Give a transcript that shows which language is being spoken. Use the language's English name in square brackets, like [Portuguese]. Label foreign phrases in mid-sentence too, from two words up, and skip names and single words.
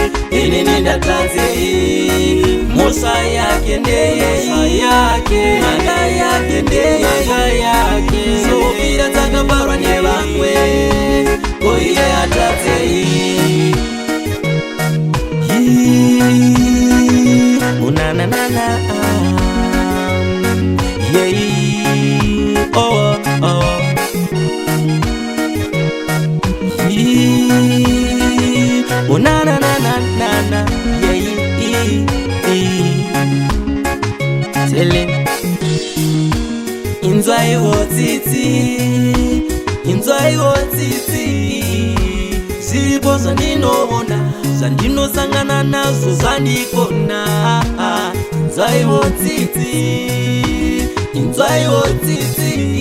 [Shona] Ini nendatadzei. Mhosva yake ndeye yake. Mhaka yake ndeye yake. Kuzondofira dzakaparwa nevamwe. Ko iye atadzei. Yee. Oh, na, na, na, na. Yee. Oh, oh. Yee. Oh, na, na, na, na, na, na. Yee. [English] Tell him. [Shona] Inzwaiwo tsitsi. Inzwaiwo tsitsi. Zviripo zvandinoona, zvandinosangana nazvo zvandikona. Inzwaiwo tsitsi. Inzwaiwo tsitsi.